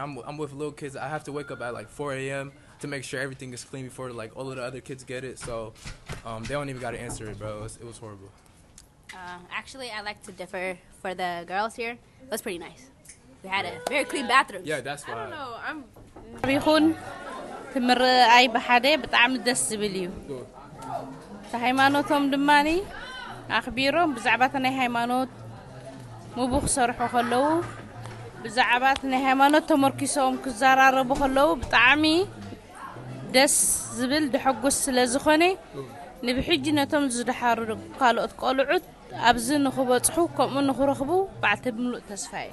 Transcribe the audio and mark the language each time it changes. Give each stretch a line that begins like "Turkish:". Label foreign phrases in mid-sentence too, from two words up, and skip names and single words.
English: I'm with little kids. I have to wake up at 4 a.m. to make sure everything is clean before all of the other kids get it. So they don't even got to answer it, bro. It was horrible. Actually, I like to differ for the girls here. It was pretty nice. We had a very clean bathroom. Yeah, that's why. I don't know.
Tigrinya: ይኹን ትምርኣይ ብሓደ ብጣዕሚ ደስ ዝብል እዩ ሃይማኖቶም ድማኒ ኣኽቢሮም ብዛዕባ ናይ ሃይማኖት ምቡኽ ሰርሑ ከለዉ ብዛዕባ ናይ ሃይማኖት ተመርኪሶም ክዘራረቡ ከለዉ ብጣዕሚ ደስ ዝብል ድሕጉስ ስለ ዝኾነ ንብሕጂ ነቶም ዝድሓሩ ካልኦት ቆልዑት ኣብዚ ንኽበፅሑ ከምኡ ንኽረኽቡ ባዕልቲ ብምሉእ ተስፋ እዩ